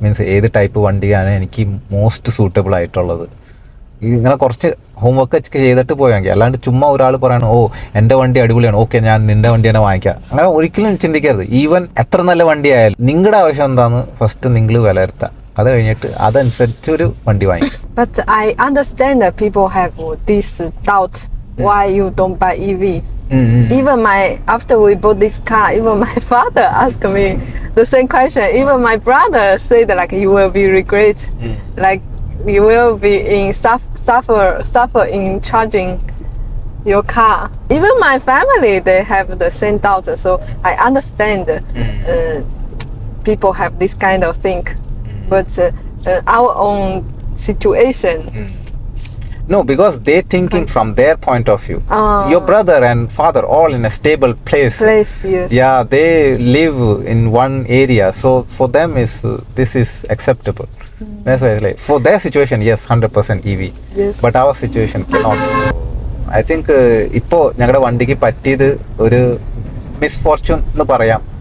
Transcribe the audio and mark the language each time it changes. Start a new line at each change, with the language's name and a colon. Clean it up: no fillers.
Malayalam: Means ഏത് type വണ്ടിയാണ് എനിക്ക്
English: most suitable
Malayalam: ആയിട്ടുള്ളത്. ഇങ്ങനെ കുറച്ച് ഹോംവർക്ക് ഒക്കെ ചെയ്തിട്ട് പോയെങ്കിൽ, അല്ലാണ്ട് ചുമ്മാ ഒരാൾ പറയണം എൻ്റെ വണ്ടി അടിപൊളിയാണ്, ഓക്കെ ഞാൻ നിൻ്റെ വണ്ടി തന്നെ വാങ്ങിക്കാം, അങ്ങനെ ഒരിക്കലും ചിന്തിക്കരുത്. ഈവൻ എത്ര നല്ല വണ്ടി ആയാലും നിങ്ങളുടെ ആവശ്യം എന്താണെന്ന് ഫസ്റ്റ് നിങ്ങൾ വിലയിരുത്തുക. അത് കഴിഞ്ഞിട്ട് അതനുസരിച്ചൊരു വണ്ടി വാങ്ങിക്കുക.
English: But I understand that people have this doubt why you don't buy EV. Even after we bought this car, even my father asked me the same question. Even my brother said like you will be regret, like you will be in suffer in charging your car. Even my family, they have the same doubt. So I understand people have this kind of thing, but our own situation. No, because they thinking from their point of view. Ah. Your brother and father all in a stable place. Yes. Yeah, they live in one area, so for them this is acceptable. That's why it's like for their situation, yes, 100% EV. Yes. But our situation cannot. I think
Malayalam: ഇപ്പോൾ ഞങ്ങളുടെ വണ്ടിക്ക് പറ്റിയത് ഒരു misfortune എന്ന് പറയാം.